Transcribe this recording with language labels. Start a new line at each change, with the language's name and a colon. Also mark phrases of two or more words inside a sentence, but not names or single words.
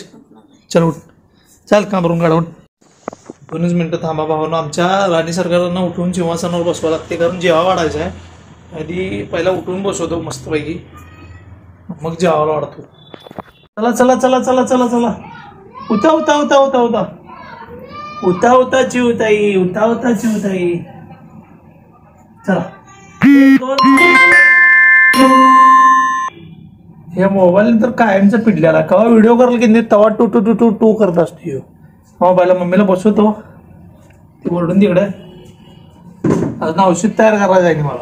Marathi: चल उठ, चाल कामरून काढून 2 मिनिटं थांबा भावानो. आमच्या राणी सरकारांना उठून सिंहासनावर बसवा लागते कारण जेव्हा वाढायचं आहे. आधी पहिला उठून बसवतो मस्तपैकी, मग जेवायला वाढतो. चला चला चला चला चला चला उता उता उता उता उता उता उता चिवताई उता उता चिवताई. चला हे मोबाईल तर कायमचा पिडलेला. केव्हा व्हिडिओ कराल की नाही तवा टू टू टू टू टू करत असतो. मोबाईलला मम्मीला बसवतो ती ओरडून तिकडे. अजून औषध तयार करायचं आहे मला.